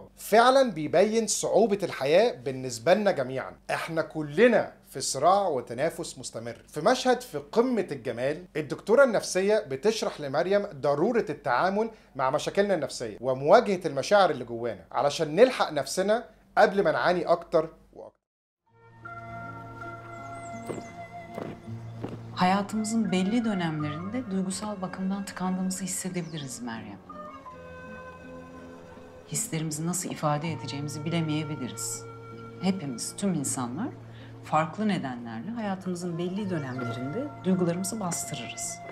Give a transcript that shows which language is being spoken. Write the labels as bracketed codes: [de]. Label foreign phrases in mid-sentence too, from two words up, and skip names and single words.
[ar] فعلا بيبين صعوبة الحياة بالنسبة لنا جميعا. احنا كلنا في صراع وتنافس مستمر. في مشهد في قمة الجمال، الدكتورة النفسية بتشرح لمريم ضرورة التعامل مع مشاكلنا النفسية ومواجهة المشاعر اللي جوانا علشان نلحق نفسنا قبل ما نعاني أكتر وأكتر. [tr] Hayatımızın belli dönemlerinde duygusal bakımdan tıkandığımızı hissedebiliriz Meryem. Hislerimizi nasıl ifade edeceğimizi bilemeyebiliriz. Hepimiz, tüm insanlar farklı nedenlerle hayatımızın belli dönemlerinde duygularımızı bastırırız.